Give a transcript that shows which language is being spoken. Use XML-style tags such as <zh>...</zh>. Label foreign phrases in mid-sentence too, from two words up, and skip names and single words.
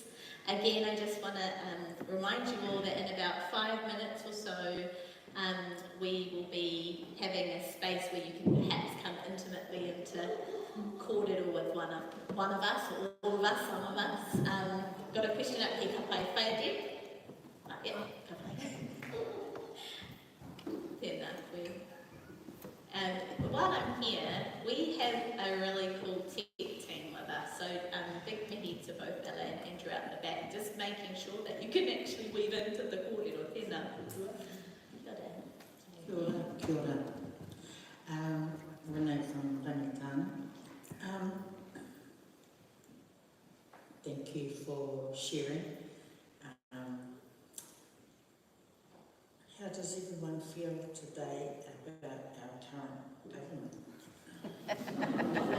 <en>Again, I just want to remind you all that in about 5 minutes or so, we will be having a space where you can perhaps come intimately into kōrero with one of us, or all of us, some of us. Got a question up here,</en> <mi>ka pai whai Deb? Yeah, ka pai. Tēnā koe.</mi> <en>While I'm here, we have a really cool tech team with us. So big mihi to both Ella and Andrew out in the back, just making sure that you can actually weave into the kōrero.</en> <mi>Tēnā. Kia ora. Kia ora.</mi> <en>Renee from Tāngata. Thank you for sharing. How does everyone feel today about our current government?</en>